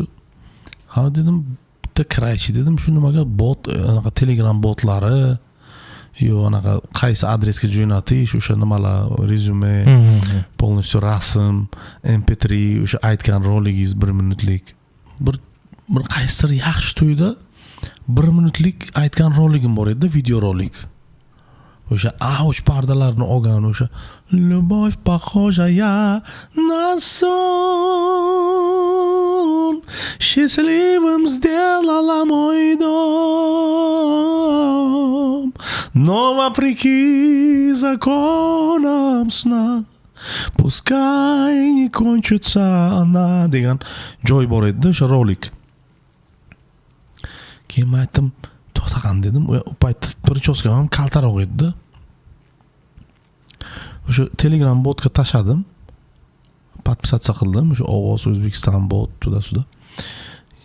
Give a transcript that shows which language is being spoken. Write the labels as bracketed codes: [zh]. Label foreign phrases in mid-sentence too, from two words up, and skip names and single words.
[uz] Ha dedim, bitta kiraychi dedim, shu nimaga bot, anaqa Telegram botlari yo anaqa qaysi adresga jo'natish, o'sha nimalar, rezyume, полностью rasm, MP3, o'sha aytgan roligingiz 1 minutlik. Bir qaysidir yaxshi to'yda 1 minutlik aytgan roligim bor edi, video rolik. O'sha auch pardalarni olgan, o'sha [ru] Любовь похожая на сон, счастливым сделала мой дом, но вопреки законам сна, пускай не кончится она [uz] degan joy bor edi, o'sha rolik. Keyin aytdim, to'xtaqan dedim. U paytda prichoskam ham kaltaroq edi. O'sha Telegram botga tashadim. Podpisatsiya qildim. O'sha Ovoz O'zbekiston bot tuda-suda.